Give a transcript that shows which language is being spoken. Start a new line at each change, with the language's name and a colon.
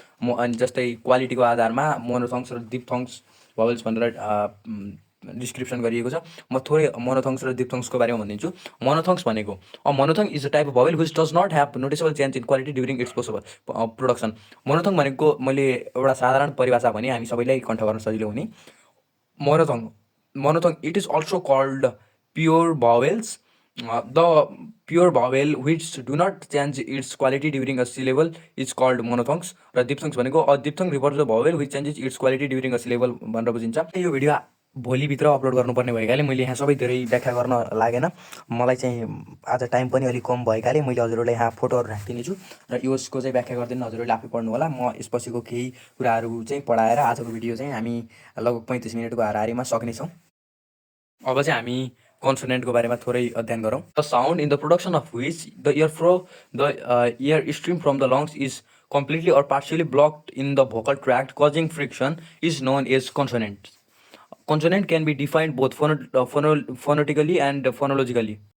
Nepali: अनि जस्तै क्वालिटीको आधारमा मोनोथङ्स र डिप्थङ्स भावेल्स भनेर डिस्क्रिप्सन गरिएको छ। म थोरै मोनोथङ्स र डिप्थङ्सको बारेमा भनिदिन्छु। मोनोथङ्स भनेको
English: Monophthong is a type of vowel which does not have noticeable change in quality during its production.
Nepali: मोनोथङ भनेको मैले एउटा साधारण परिभाषा भने हामी सबैलाई कन्ठ गर्न सजिलो हुने।
English: Monophthong it is also called pure vowels. The pure vowel which do not change its quality during a syllable is called monophthongs.
Nepali: र डिप्थङ्स भनेको
English: a diphthong refers the vowel which changes its quality during a syllable
Nepali: भनेर बुझिन्छ। यो भिडियो भोलिभित्र अपलोड गर्नुपर्ने भएकाले मैले यहाँ सबै धेरै व्याख्या गर्न लागेन। मलाई चाहिँ आज टाइम पनि अलिक कम भएकाले मैले हजुरहरूलाई यहाँ फोटोहरू राखिदिनेछु र यसको चाहिँ व्याख्या गरिदिनु हजुरहरूले आफै पढ्नु होला। म यसपछिको केही कुराहरू चाहिँ पढाएर आजको भिडियो चाहिँ हामी लगभग 35 मिनटको हाराहारीमा सक्नेछौँ। अब चाहिँ हामी कन्सोनेन्टको बारेमा थोरै अध्ययन गरौँ।
English: The sound in the production of which the air stream from the lungs is completely or partially blocked in the vocal tract causing friction is known as consonant. Consonant can be defined both phonetically and phonologically.